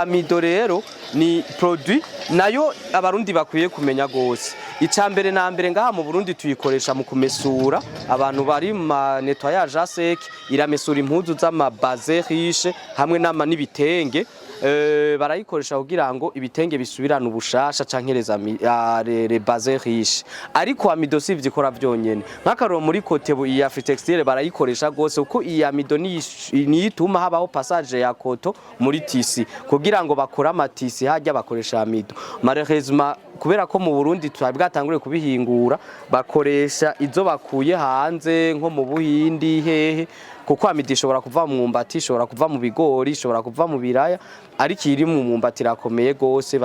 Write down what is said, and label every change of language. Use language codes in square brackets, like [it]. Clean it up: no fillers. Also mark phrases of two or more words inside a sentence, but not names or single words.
[rn] amido rero ni produit nayo abarundi bakwiye kumenya gose. Icambere na mbere ngaha mu Burundi tuyikoresha mu kumesura abantu bari mu [fr] nettoyage sec, [rn] iramesura impuzu z'amabaze riche hamwe n'ibitenge. Barayikoresha kugira ngo ibitenge bisubirane ubushasha cankereza [fr] le base riche. [rn] Ariko amido sivye ikora vyonyene. Nk'akaroro muri Kotebu iyi Afritextile barayikoresha gose uko iyi amido ni ituma habaho passage ya koto muri tisi kugira ngo bakora amatisi hajya bakoresha amido. Malheureusement kubera ko mu Burundi twabwatangure kubihingura bakoresha izo bakuye hanze nko mu Buhindi hehe, kuko amido ishobora kuva mu mwumbati, ishobora kuva mu bigori, ishobora kuva mu biraya, ariko iri mu mwumbati rakomeye gose.